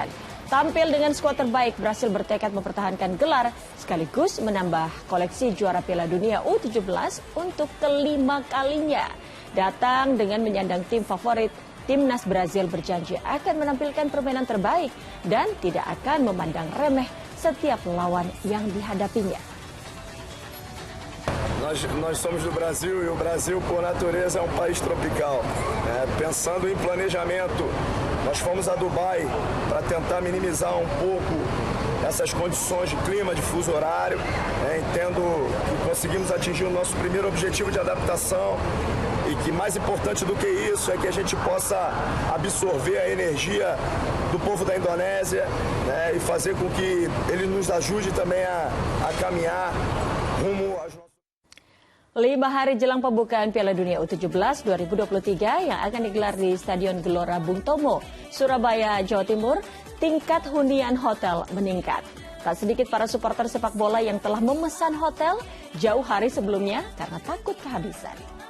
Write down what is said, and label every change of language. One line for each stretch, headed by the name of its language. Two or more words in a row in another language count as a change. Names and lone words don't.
Indonesian: Tampil dengan skuad terbaik, Brasil bertekad mempertahankan gelar sekaligus menambah koleksi juara Piala Dunia U17 untuk kelima kalinya. Datang dengan menyandang tim favorit, Timnas Brazil berjanji akan menampilkan permainan terbaik dan tidak akan memandang remeh setiap lawan yang dihadapinya.
Portuguese: Nós somos do Brasil e o Brasil, por natureza, é um país tropical. Pensando em planejamento, nós fomos a Dubai para tentar minimizar um pouco essas condições de clima, de fuso horário. Entendo que conseguimos atingir o nosso primeiro objetivo de adaptação e que mais importante do que isso é que a gente possa absorver a energia do povo da Indonésia, e fazer com que ele nos ajude também a caminhar rumo às
Indonesian: 5 hari jelang pembukaan Piala Dunia U17 2023 yang akan digelar di Stadion Gelora Bung Tomo, Surabaya, Jawa Timur, tingkat hunian hotel meningkat. Tak sedikit para supporter sepak bola yang telah memesan hotel jauh hari sebelumnya karena takut kehabisan.